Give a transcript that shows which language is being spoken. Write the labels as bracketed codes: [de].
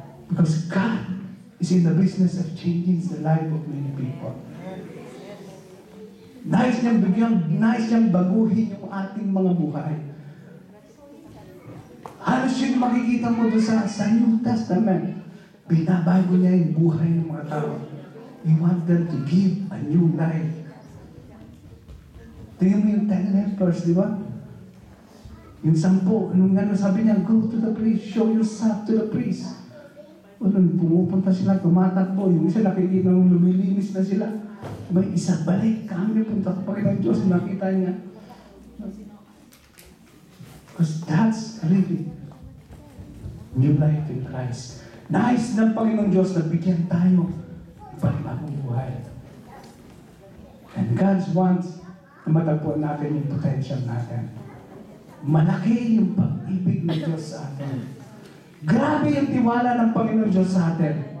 [en] Because God is in the business of changing the life of many people. [tl] Nais niyang baguhin yung ating mga buhay. Halos yung makikita mo doon sa New Testament, binabago niya yung buhay ng mga tao. [en] He wants them to give a new life. [tl] Tingnan mo yung 10 lepers, di ba? Yung 10, sabi niya, [en] go to the priest, show yourself to the priest. [tl] Pumupunta sila, tumatakbo. Yung isa nakikita ng lumilinis na sila. May isa, balik kami, punta ka Panginoon Diyos, nakita niya. [en] Because that's really new life in Christ. [tl] Nais ng Panginoon Diyos na bigyan tayo ng panibagong buhay. [en] And God wants [tl] na matagpuan natin yung potential natin. Malaki yung pag-ibig ng Diyos sa atin. Grabe yung tiwala ng Panginoon Diyos sa atin.